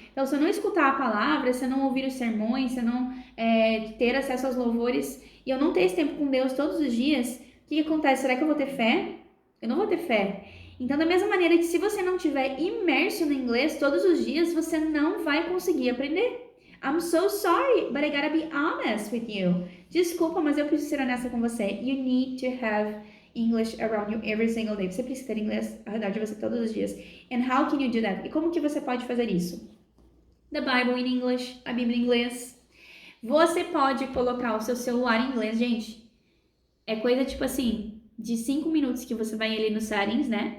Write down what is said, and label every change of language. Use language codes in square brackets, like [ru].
[pt] Então, se eu não escutar a palavra, se eu não ouvir os sermões, se eu não ter acesso aos louvores e eu não ter esse tempo com Deus todos os dias, o que acontece? Será que eu vou ter fé? Eu não vou ter fé. Então, da mesma maneira que se você não tiver imerso no inglês todos os dias, você não vai conseguir aprender. [en] I'm so sorry, but I gotta be honest with you. [pt] Desculpa, mas eu preciso ser honesta com você. [en] You need to have English around you every single day. [pt] Você precisa ter inglês ao redor de você todos os dias. [en] And how can you do that? [pt] E como que você pode fazer isso? [en] The Bible in English, [pt] a Bíblia em inglês. Você pode colocar o seu celular em inglês, gente. É coisa tipo assim, de 5 minutos que você vai ali nos settings, né?